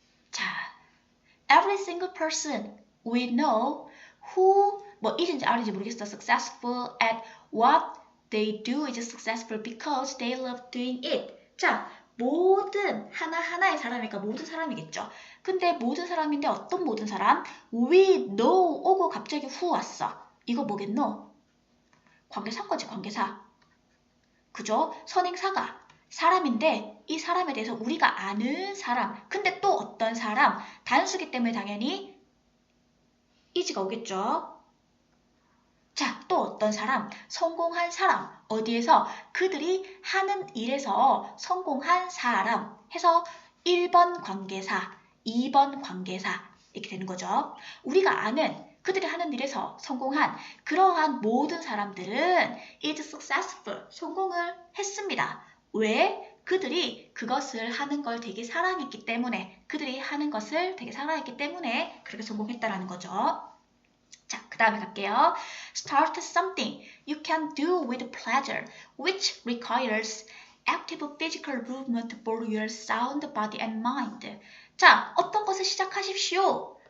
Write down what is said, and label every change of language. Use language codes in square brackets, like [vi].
[en] 자, every single person we know who [ko] 뭐 Is인지 R인지 모르겠어. [en] successful at what they do is successful because they love doing it. [ko] 자, 모든 하나하나의 사람이니까 모든 사람이겠죠. 근데 모든 사람인데 어떤 모든 사람? [en] We know [ko] 오고 갑자기 who 왔어. 이거 뭐겠노? 관계사인 거지, 관계사. 그죠? 선행사가 사람인데 이 사람에 대해서 우리가 아는 사람. 근데 또 어떤 사람? 단수기 때문에 당연히 is가 오겠죠. 자, 또 어떤 사람? 성공한 사람. 어디에서? 그들이 하는 일에서 성공한 사람 해서 1번 관계사, 2번 관계사 이렇게 되는 거죠. 우리가 아는 그들이 하는 일에서 성공한 그러한 모든 사람들은 [en] is successful, [ko] 성공을 했습니다. 왜? 그들이 그것을 하는 걸 되게 사랑했기 때문에 그들이 하는 것을 되게 사랑했기 때문에 그렇게 성공했다라는 거죠. 자, 그 다음에 갈게요. [en] Start something you can do with pleasure, which requires active physical movement for your sound body and mind. [ko] 자, 어떤 것을 시작하십시오.